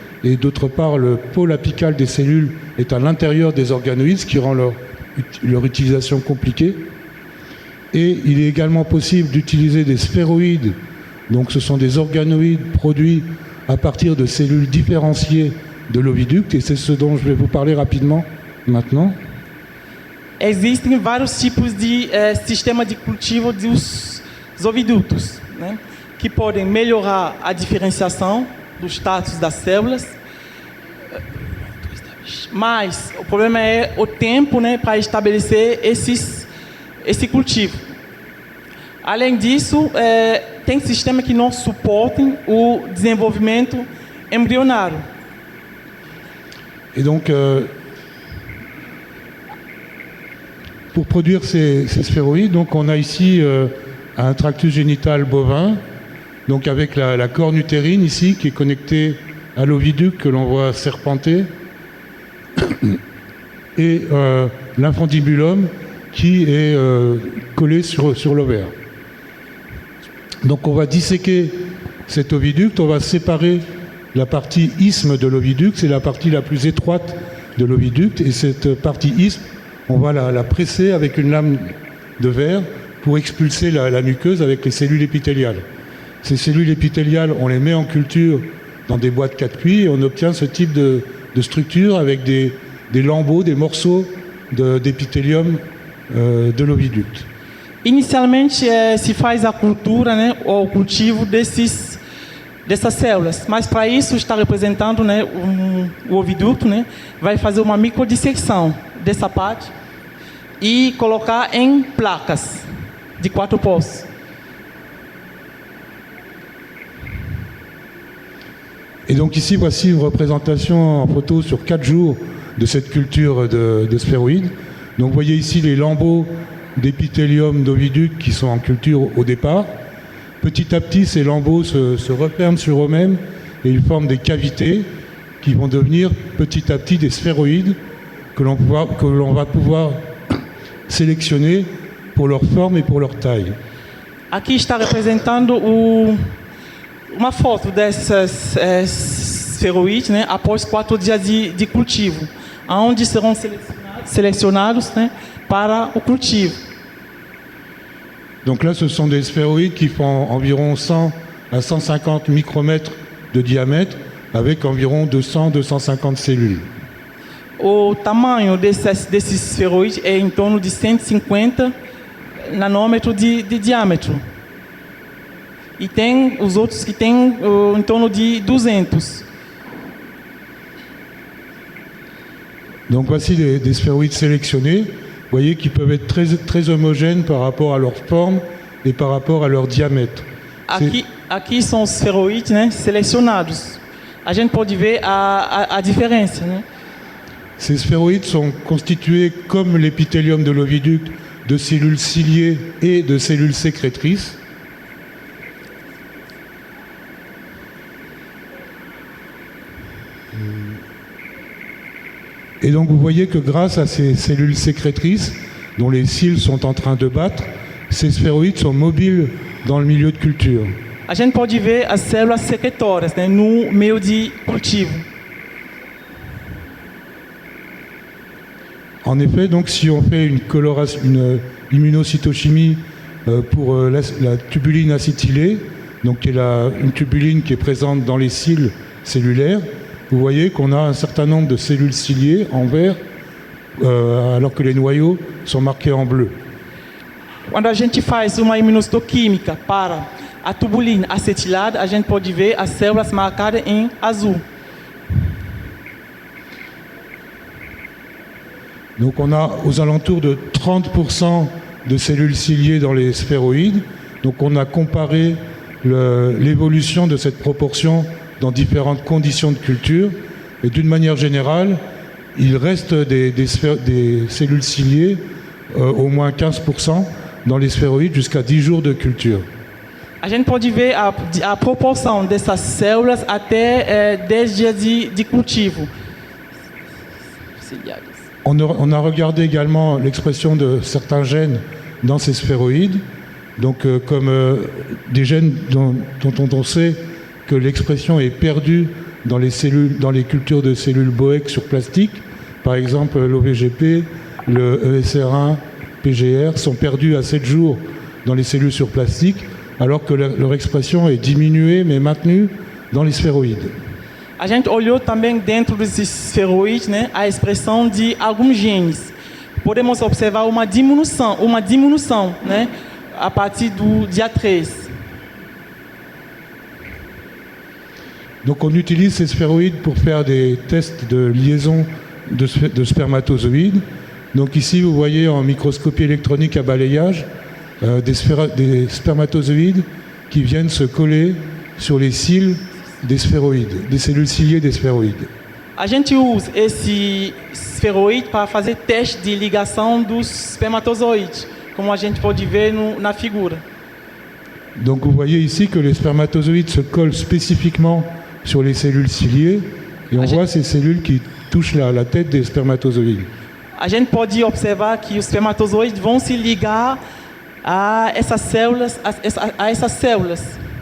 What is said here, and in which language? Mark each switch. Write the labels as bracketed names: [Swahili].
[French] Et d'autre part, le pôle apical des cellules est à l'intérieur des organoïdes, ce qui rend leur utilisation compliquée. Et il est également possible d'utiliser des sphéroïdes. Donc ce sont des organoïdes produits à partir de cellules différenciées de l'oviducte, et c'est ce dont je vais vous parler rapidement maintenant. [Portuguese] Existem vários tipos de sistema de cultivo dos oviductos, né, que podem melhorar a diferenciação dos status das células, mas o problema é o tempo, né, para estabelecer esse cultivo. Além disso, tem sistemas que não suportam o desenvolvimento embrionário. [French] Et donc, pour produire ces sphéroïdes, donc on a ici un tractus génital bovin, donc avec la corne utérine ici qui est connectée à l'oviducte que l'on voit serpenter, et l'infundibulum qui est collé sur l'ovaire. Donc on va disséquer cet oviducte, on va séparer la partie isthme de l'oviducte, c'est la partie la plus étroite de l'oviducte, et cette partie isthme, on va la presser avec une lame de verre pour expulser la muqueuse avec les cellules épithéliales. Ces cellules épithéliales, on les met en culture dans des boîtes 4 puits et on obtient ce type de structure avec des lambeaux, des morceaux d'épithélium de l'oviducte. [Portuguese] Inicialmente se faz a cultura, né, ou o cultivo dessas células, mas para isso está representando, né, o oviducto, né, vai fazer uma microdissecção dessa parte e colocar em placas de 4 polos. [French] Et donc ici, voici une représentation en photo sur 4 jours de cette culture de sphéroïdes. Donc vous voyez ici les lambeaux d'épithélium d'oviducte qui sont en culture au départ. Petit à petit, ces lambeaux se referment sur eux-mêmes et ils forment des cavités qui vont devenir petit à petit des sphéroïdes que l'on va pouvoir sélectionner pour leur forme et pour leur taille. [Portuguese] Aqui está representando uma foto dessas esferoides, né, após 4 dias de cultivo, onde serão selecionados, né, para o cultivo. [French] Donc là, ce sont des sphéroïdes qui font environ 100 à 150 micromètres de diamètre, avec environ 200-250 cellules. [Portuguese] O tamanho desses esferoides é em torno de 150 nanômetros de diâmetro. E tem os outros que têm em torno de 200. [French] Donc voici des sphéroïdes sélectionnés, vous voyez qu'ils peuvent être très, très homogènes par rapport à leur forme et par rapport à leur diamètre. [Portuguese] Aqui são os esferoides, né, selecionados. A gente pode ver a diferença, né? [French] Ces sphéroïdes sont constitués, comme l'épithélium de l'oviducte, de cellules ciliées et de cellules sécrétrices. Et donc vous voyez que grâce à ces cellules sécrétrices, dont les cils sont en train de battre, ces sphéroïdes sont mobiles dans le milieu de culture. [Portuguese] A gente pode ver as células secretórias, né, no meio de cultivo. [French] En effet, donc, si on fait une immunocytochimie pour la tubuline acétylée, donc qui est une tubuline qui est présente dans les cils cellulaires, vous voyez qu'on a un certain nombre de cellules ciliées en vert, alors que les noyaux sont marqués en bleu. [Portuguese] Quando a gente faz uma imunohistoquímica para a tubulina acetilada, a gente pode ver as células marcadas em azul. [French] Donc on a aux alentours de 30% de cellules ciliées dans les sphéroïdes. Donc on a comparé l'évolution de cette proportion dans différentes conditions de culture. Et d'une manière générale, il reste des cellules ciliées, au moins 15%, dans les sphéroïdes jusqu'à 10 jours de culture. [Portuguese] A gente pode ver a proporção dessas células até 10 dias de cultivo. [French] On a regardé également l'expression de certains gènes dans ces sphéroïdes, donc comme des gènes dont on sait que l'expression est perdue dans les cultures de cellules Boeck sur plastique. Par exemple, l'OVGP, le ESR1, PGR sont perdus à 7 jours dans les cellules sur plastique, alors que leur expression est diminuée mais maintenue dans les sphéroïdes. [Portuguese] A gente olhou também dentro desses esferoides, né, a expressão de alguns genes. Podemos observar uma diminuição, né, a partir do dia 3. [French] Donc on utilise ces sphéroïdes pour faire des tests de liaison de spermatozoïdes. Donc ici vous voyez en microscopie électronique à balayage des spermatozoïdes qui viennent se coller sur les cils des sphéroïdes, des cellules ciliées des sphéroïdes. [Portuguese] A gente usa esse esferoide para fazer teste de ligação dos espermatozoides, como a gente pode ver na figura. [French] Donc vous voyez ici que les spermatozoïdes se collent spécifiquement sur les cellules ciliées et on voit ces cellules qui touchent la tête des spermatozoïdes. [Portuguese] A gente pode observar que os espermatozoides vão se ligar a essas células.